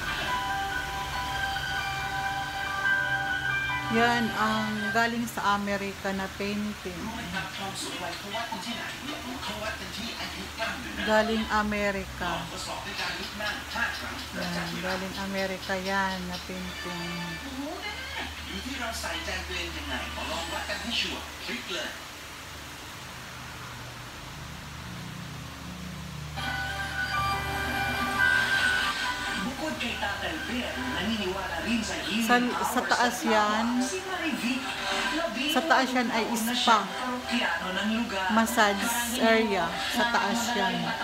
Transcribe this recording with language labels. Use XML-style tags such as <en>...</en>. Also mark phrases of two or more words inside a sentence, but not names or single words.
<tl>Yan ang galing sa Amerika na painting. Galing Amerika. Yan, galing Amerika yan na painting.</tl> <th>อยู่ที่เราใส่ใจตัวเองยังไงมาลองวัดกันให้ชัวร์คลิกเลย</th> <tl>Bukod kay Tatay Ben, naniniwala rin sa healing Sa taas yan. Sa taas yan ay spa.</tl> <en>Massage area.</en> <tl>Sa taas yan.</tl>